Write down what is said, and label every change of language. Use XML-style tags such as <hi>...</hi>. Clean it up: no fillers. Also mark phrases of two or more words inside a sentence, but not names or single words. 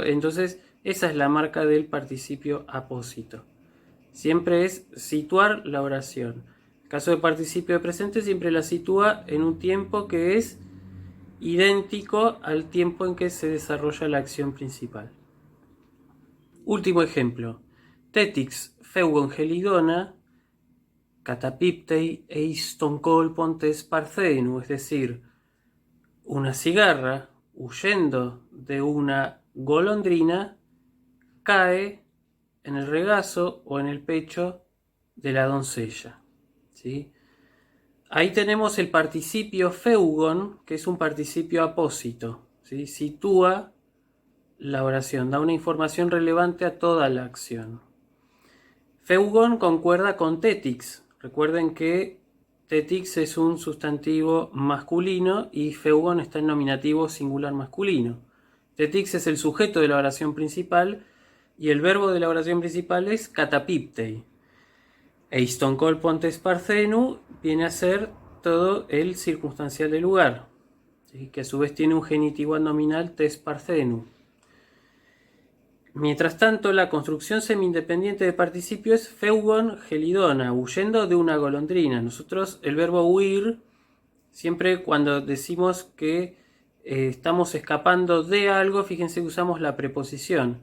<es>Entonces esa es la marca del participio apósito. Siempre es situar la oración. En el caso de participio de presente siempre la sitúa en un tiempo que es idéntico al tiempo en que se desarrolla la acción principal. Último ejemplo.</es> <el>Τέττιξ φεύγων χελιδόνα καταπίπτει εἰστὸν κόλποντῆς παρθένου,</el> <es>es decir, una cigarra huyendo de una golondrina cae en el regazo o en el pecho de la doncella. ¿Sí? Ahí tenemos el participio feugon, que es un participio apósito. ¿Sí? Sitúa la oración, da una información relevante a toda la acción. Feugon concuerda con tetix. Recuerden que tetix es un sustantivo masculino y feugon está en nominativo singular masculino. Tetix es el sujeto de la oración principal y el verbo de la oración principal es catapiptei.</es> <el>εἰστὸν κόλποντῆς παρθένου</el> <es>viene a ser todo el circunstancial del lugar, ¿sí? Que a su vez tiene un genitivo nominal</es> <el>τῆς παρθένου.</el> <es>Mientras tanto, la construcción semi-independiente de participio es</es> <el>φεύγων χελιδόνα,</el> <es>huyendo de una golondrina. Nosotros el verbo huir, siempre cuando decimos que estamos escapando de algo, fíjense que usamos la preposición.</es>